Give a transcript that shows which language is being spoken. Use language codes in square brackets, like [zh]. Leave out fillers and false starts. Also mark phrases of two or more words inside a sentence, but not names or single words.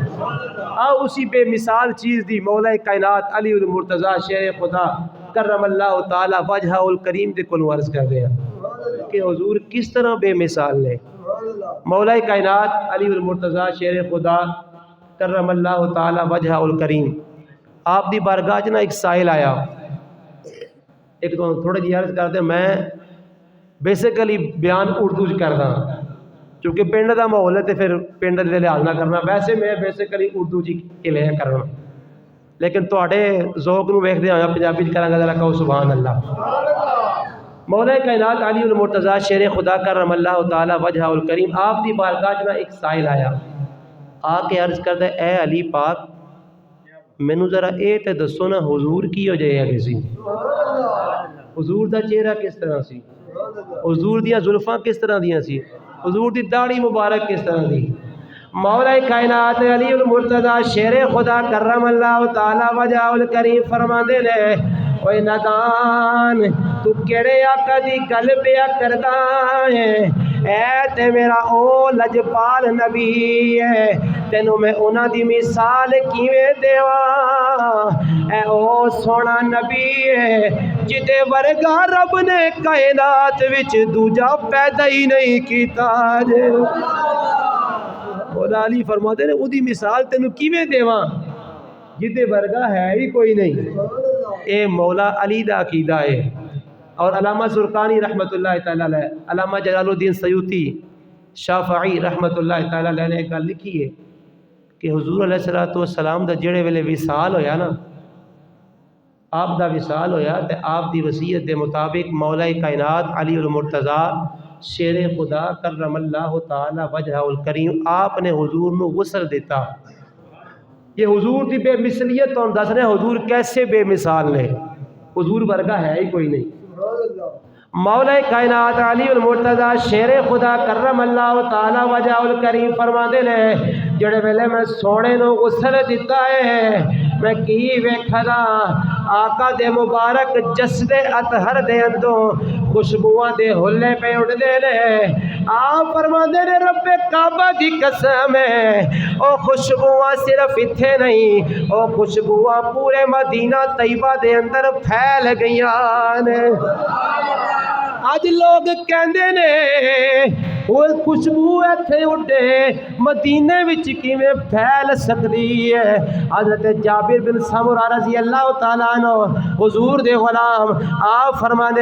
[pa] اسی بے مثال چیز دی مولا کائنات علی المرتضیٰ شیر خدا [ar] کرم اللہ تعالی وجہ الکریم [pa] دے کول عرض کر رہے ہیں کہ حضور کس طرح بے مثال نے۔ مولا کائنات علی المرتضیٰ شیر خدا [ar] کرم اللہ تعالی وجہ الکریم، [pa] آپ دی بارگاہ چ نا ایک سائل آیا، ایک تو تھوڑے جی عرض کرتے میں بیسیکلی بیان اردو چ کردا چونکہ پنڈ دا ماحول ہے تے پھر پنڈ دے لحاظ نہ کرنا، ویسے میں بیسیکلی اردو چ کلیا کرنا، لیکن تواڈے ذوق نو ویکھدے ہوئے پنجابی چ کراں گا، ذرا کہو [ar] سبحان اللہ۔ [pa] مولا کائنات علی المرتضیٰ شیر خدا [ar] کرم اللہ تعالی وجہ الکریم، [pa] آپ دی بارگاہ چ نا ایک سائل آیا، آ کے عرض کردا اے علی پاک مینوں ذرا اے تے دسو نا حضور کی ہو جائے گا سی، حضور دا چہرہ کس طرح سی، حضور دیاں زلفاں کس طرح دیاں سی، حضور دی داڑھی مبارک کس طرح دی۔ مولا کائنات علی المرتضیٰ شیر خدا [ar] کرم اللہ تعالی وجہ الکریم [pa] فرماندے نے اوے نادان تو کیڑے آقا دی گل پیا کردا ہے، اے تے میرا او لجپال نبی ہے، تینوں میں انہاں دی مثال کیویں دیواں، اے او سونا نبی ہے جدے ورگا رب نے کائنات وچ دوجا پیدا ہی نہیں کیتا جے۔ مولا علی فرماتے ہیں اودی مثال تینوں کیویں دیواں جدے ورگا ہے ہی کوئی نہیں۔ اے مولا علی دا عقیدہ ہے۔ اور علامہ زرقانی [ar] رحمۃ اللہ تعالیٰ علیہ، [pa] علامہ جلال الدین سیوطی شافعی [ar] رحمۃ اللہ تعالیٰ علیہ [pa] نے ایک گل لکھی ہے کہ حضور [ar] علیہ السلام [pa] دا جڑے ویلے وصال ہویا نا، آپ دا وصال ہویا تے آپ دی وصیت دے مطابق مولا کائنات علی المرتضیٰ شیر خدا [ar] کرم اللہ تعالی وجہ الکریم [pa] آپ نے حضور نو غسل دیتا۔ یہ حضور دی بے مثلیت تو دس رہے حضور کیسے بے مثال نے، حضور ورگا ہے ہی کوئی نہیں۔ مولا کائنات علی المرتضیٰ شیر خدا [ar] کرم اللہ تعالی وجہ الکریم [pa] فرماندے نے جڑے ویلے میں سونے نو غسل دیتا ہے میں کی ویکھدا آقا دے مبارک جسد اطہر دے اندوں خوشبوواں دے ہلے پہ اڑدے نے آپ فرماندے نے رب کعبہ دی قسم ہے او خوشبوواں صرف اتھے نہیں او خوشبوواں پورے مدینہ طیبہ دے اندر پھیل گئیاں نے آج لوگ کہندے نے وہ خوشبو ایتھے اڈے مدینے وچ کیویں پھیل سکدی ہے حضرت جابر بن سمرہ [ar] رضی اللہ تعالیٰ عنہ [pa] حضور دے غلام آپ فرماندے